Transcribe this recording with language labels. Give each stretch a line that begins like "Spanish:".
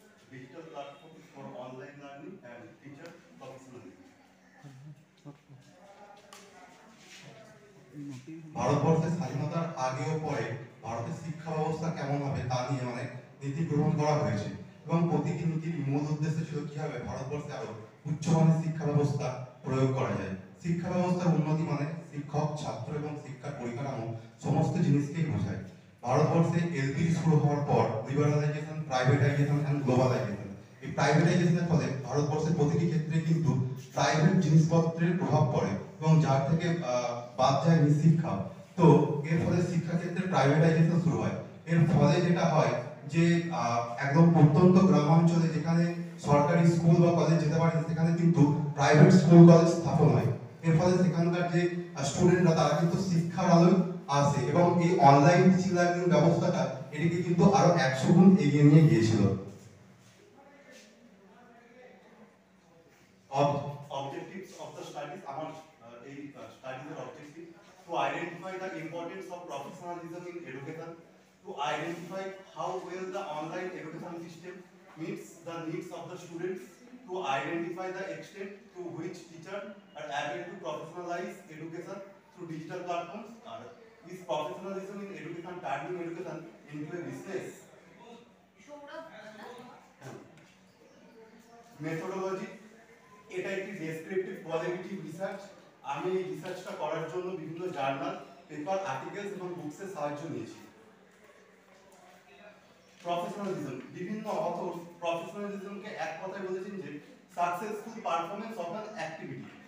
English: digital platform for online learning and teacher professionalism.
Bangla: ভারতবর্ষের স্বাধীনতার আগে ও পরে ভারতের শিক্ষা ব্যবস্থা কেমন হবে তা নিয়ে অনেক নীতি গ্রহণ করা হয়েছে এবং প্রতিটি নীতির মূল উদ্দেশ্য ছিল কিভাবে ভারতবর্ষে আরো উচ্চমানের শিক্ষা ব্যবস্থা প্রয়োগ করা যায়। শিক্ষা ব্যবস্থার উন্নতি মানে শিক্ষক, ছাত্র এবং শিক্ষার পরিকাঠামো সমস্ত জিনিসকেই বোঝায়। ভারতবর্ষে এলপিজি শুরু হওয়ার পর লিবারালাইজেশন, প্রাইভেটাইজেশন এন্ড গ্লোবালাইজেশন, এই প্রাইভেটাইজেশনের ফলে ভারতবর্ষের প্রতিটি ক্ষেত্রে কিন্তু প্রাইভেট জিনিসপত্রের প্রভাব পড়ে এবং যার থেকে বাদ যায় শিক্ষা। তো এর ফলে শিক্ষা ক্ষেত্রে প্রাইভেটাইজেশন শুরু হয়। এর ফলে যেটা হয় যে একদম প্রত্যন্ত গ্রামাঞ্চলে যেখানে সরকারি স্কুল বা কলেজ যেতে পারে সেখানে কিন্তু প্রাইভেট স্কুল কলেজ স্থাপন হয়। এর ফলে সেখানকার যে স্টুডেন্টরা তারা কিন্তু শিক্ষার আলোয় আসে এবং এই অনলাইন টিচিং লার্নিং ব্যবস্থাটা এটিকে কিন্তু আরো 100 গুণ এগিয়ে নিয়ে গিয়েছিল।
English: Objectives of the studies, our studies are objective to identify the importance of professionalism in education, to identify how well the online education system meets the needs of the students, to identify the extent to which teachers are able to professionalize education through digital platforms. Is professionalism in education turning education into a business?
Bangla: Methodology, এটা একটি descriptive qualitative research. আমি এই রিসার্চটা করার জন্য বিভিন্ন journal, paper, articles এবং বুকসের সাহায্য নিয়েছি। প্রফেশনালিজম, বিভিন্ন অথর প্রফেশনালিজমকে এক কথায় বলেছেন যে
English: Successful performance of an activity.